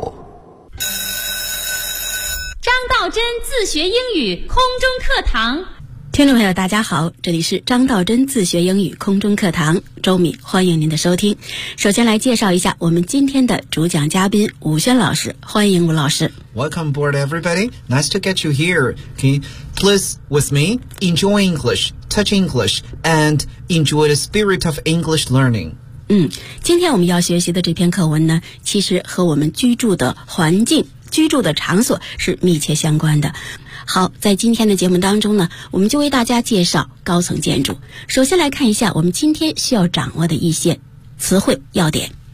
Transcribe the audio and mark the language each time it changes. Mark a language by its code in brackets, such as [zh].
[zh] 张道真自学英语空中课堂。听众朋友大家好，这里是张道真自学英语空中课堂，周敏欢迎您的收听。首先来介绍一下我们今天的主讲嘉宾吴轩老师，欢迎吴老师。 [en] Welcome aboard everybody, nice to get you here. Can you please with me enjoy English, touch English, and enjoy the spirit of English learning. [zh] 今天我们要学习的这篇课文呢，其实和我们居住的环境、居住的场所是密切相关的。好，在今天的节目当中呢，我们就为大家介绍高层建筑。首先来看一下我们今天需要掌握的一些词汇要点。